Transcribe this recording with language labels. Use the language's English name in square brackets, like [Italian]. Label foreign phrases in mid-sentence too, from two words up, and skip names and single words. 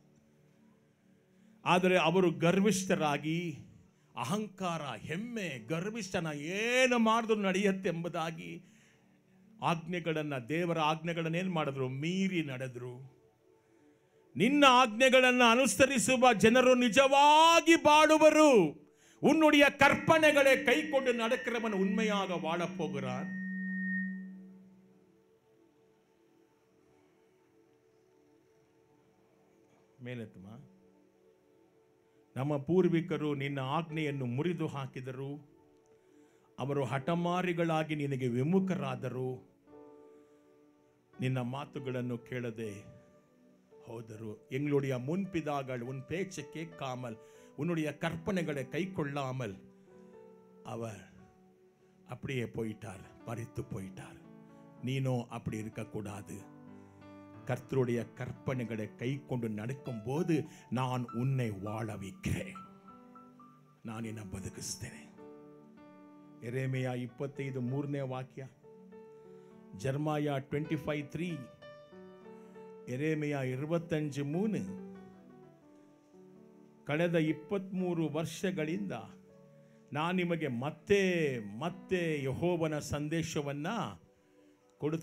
[Kannada] ಆದರೆ ಅವರು ಗರ್ವಿಷ್ಠರಾಗಿ, ಅಹಂಕಾರ, ಹೆಮ್ಮೆ, ಗರ್ವಿಷ್ಠನ ಏನು ಮಾಡಿದ್ರು ನಡೆಯುತ್ತೆ ಎಂಬುದಾಗಿ ಆಜ್ಞೆಗಳನ್ನು, ದೇವರ ಆಜ್ಞೆಗಳನ್ನು ಏನು ಮಾಡಿದ್ರು? ಮೀರಿ ನಡೆದ್ರು. ನಿನ್ನ ಆಜ್ಞೆಗಳನ್ನು ಅನುಸರಿಸುವ ಜನರು ನಿಜವಾಗಿ ಬಾಳುವರು. [Tamil] உன்னுடைய கற்பனைகளை கை கொண்டு நடக்கிறவன் உண்மையாக வாழப் போகிறான். [Kannada] ಮೇಲೆತ್ತುಮಾ. ನಮ್ಮ ಪೂರ್ವಿಕರು ನಿನ್ನ ಆಜ್ಞೆಯನ್ನು ಮುರಿದು ಹಾಕಿದರು. ಅವರು ಹಠಮಾರಿಗಳಾಗಿ ನಿನಗೆ ವಿಮುಖರಾದರು. ನಿನ್ನ ಮಾತುಗಳನ್ನು ಕೇಳದೆ ಹೋದರು. [Tamil] எங்களுடைய முன்பிதாக்கள் உன் பேச்சை கேட்காமல், உன்னுடைய கற்பனைகளை கை கொள்ளாமல் அவர் அப்படியே போயிட்டார், மரித்து போயிட்டார். நீனோ அப்படி இருக்கக்கூடாது. கர்த்தருடைய கற்பனைகளை கை கொண்டு நடக்கும் போது நான் உன்னை வாழ வைக்கிறேன். [Kannada] ನಾನು ನಿನ್ನ ಬದುಕಿಸ್ತೇನೆ. ಯೆರೆಮೀಯ 25:3 ವಾಕ್ಯ. ಜೆರೆಮೀಯ 25:3. ಯೆರೆಮೀಯ 25:3. ಕಳೆದ 23 ವರ್ಷಗಳಿಂದ ನಾನು ನಿಮಗೆ ಮತ್ತೆ ಮತ್ತೆ ಯೆಹೋವನ ಸಂದೇಶವನ್ನು ಕೊಡುತ್ತೆ.